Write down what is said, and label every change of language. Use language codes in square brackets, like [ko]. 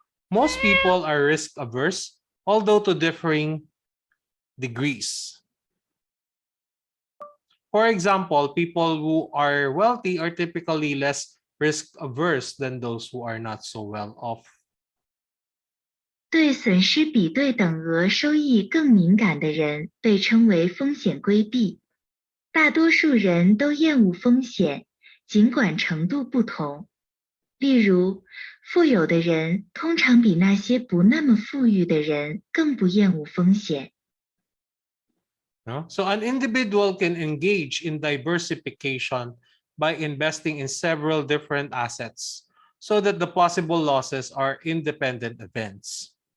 [en] Most people are risk averse, although to differing degrees. For example, people who are wealthy are typically less risk averse than those who are not so well off. [zh] 对损失比对等额收益更敏感的人被称为风险规避。大多数人都厌恶风险，尽管程度不同。例如，富有的人通常比那些不那么富裕的人更不厌恶风险。 [en] So an individual can engage in diversification by investing in several different assets so that the possible losses are independent events.